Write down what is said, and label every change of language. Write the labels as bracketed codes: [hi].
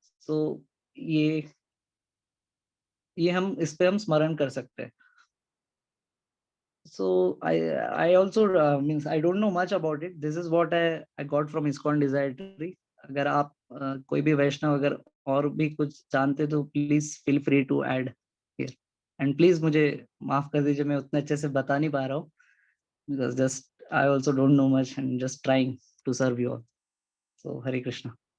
[hi] तो ये हम इस पे हम स्मरण कर सकते हैं। [en] So I also means I don't know much about it. This is what I got from ISKCON Desire. [hi] अगर आप कोई भी वैष्णव अगर और भी कुछ जानते तो [en] please feel free to add here, [hi] and please मुझे माफ कर दीजिए, मैं उतने अच्छे से बता नहीं पा रहा हूँ, [en] because just I also don't know much and just trying to serve you all. [hi] So Hare Krishna.